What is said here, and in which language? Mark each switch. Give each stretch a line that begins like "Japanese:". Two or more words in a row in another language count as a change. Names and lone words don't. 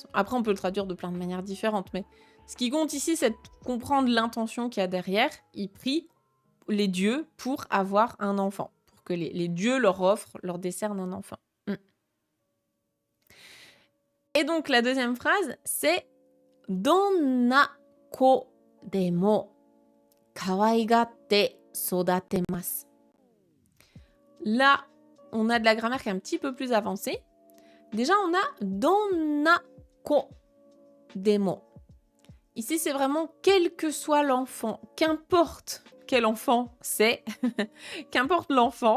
French: Après, on peut le traduire de plein de manières différentes, mais ce qui compte ici, c'est de comprendre l'intention qu'il y a derrière. Il prie les dieux pour avoir un enfant, pour que les dieux leur offrent, leur décernent un enfant. Et donc la deuxième phrase, c'est «
Japanese: どんな子でも可愛がって育てます ».
French: Là, on a de la grammaire qui est un petit peu plus avancée. Déjà, on a «
Japanese: どんな子でも ».
French: Ici, c'est vraiment quel que soit l'enfant, qu'importe quel enfant c'est, qu'importe l'enfant.